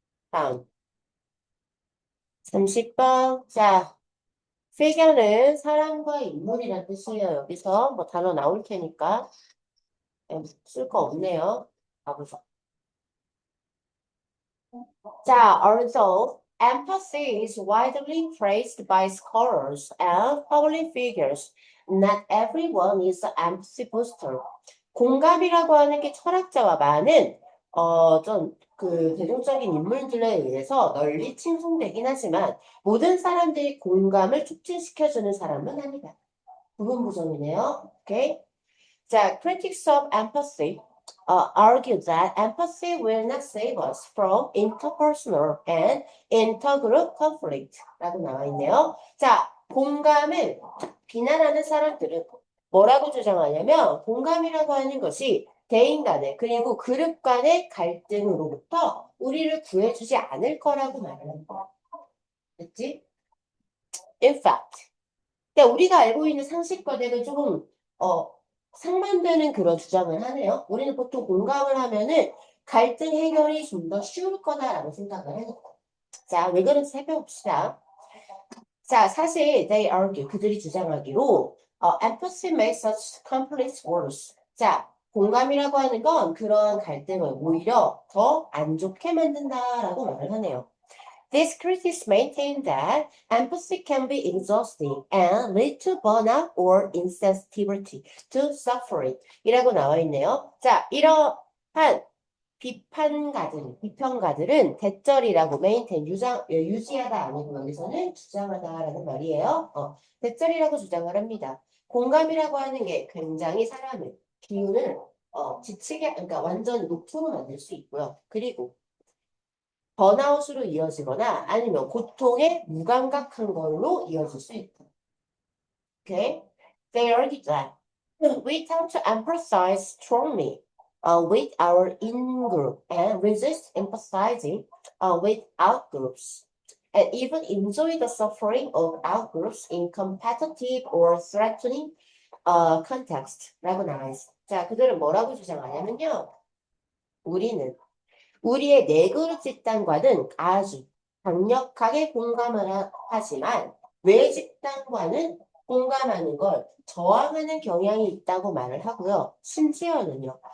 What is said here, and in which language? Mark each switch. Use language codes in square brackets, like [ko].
[ko] 다음 30번. 자, 필겨는 사람과 인물이란 뜻이에요. 여기서 뭐 단어 나올 테니까 쓸 거 없네요. 가보자. [en] 자, although empathy is widely praised by scholars and public figures, not everyone is an empathy booster. [ko] 공감이라고 하는 게 철학자와 많은 좀 그 대중적인 인물들에 의해서 널리 칭송되긴 하지만 모든 사람들이 공감을 촉진시켜주는 사람은 아니다. 부분 부정이네요. 오케이. [en] 자, critics of empathy argue that empathy will not save us from interpersonal and intergroup conflict [ko] 라고 나와 있네요. 자, 공감을 비난하는 사람들은 뭐라고 주장하냐면 공감이라고 하는 것이 대인 간의 그리고 그룹 간의 갈등으로부터 우리를 구해주지 않을 거라고 말하는 거야. 됐지? [en] In fact. [ko] 그러니까 우리가 알고 있는 상식과는 조금 상반되는 그런 주장을 하네요. 우리는 보통 공감을 하면은 갈등 해결이 좀 더 쉬울 거다라고 생각을 해요. 자, 왜 그런지 살펴봅시다. [en] 자, 사실 they argue [ko] 그들이 주장하기로 [en] empathy makes such conflicts worse. [ko] 자, 공감이라고 하는 건 그런 갈등을 오히려 더 안 좋게 만든다라고 말을 하네요. [en] These critics maintain that empathy can be exhausting and lead to burnout or insensitivity to suffering [ko] 이라고 나와 있네요. 자, 이러한 비평가들은 대절이라고 메인테인 유지하다 아니고 여기서는 주장하다라는 말이에요. 대절이라고 주장을 합니다. 공감이라고 하는 게 굉장히 사람을 기운을 지치게 그러니까 완전 녹초로 만들 수 있고요. 그리고 번아웃으로 이어지거나 아니면 고통에 무감각한 걸로 이어질 수 있다. [en] Okay? They argue that we tend to empathize strongly with our in-group and resist empathizing with out-groups, and even enjoy the suffering of out-groups in competitive or threatening context [ko] 라고 나와 있어. 자, 그들은 뭐라고 주장하냐면요. 우리의 내그룹 집단과는 아주 강력하게 공감을 하지만 외 집단과는 공감하는 걸 저항하는 경향이 있다고 말을 하고요. 심지어는요.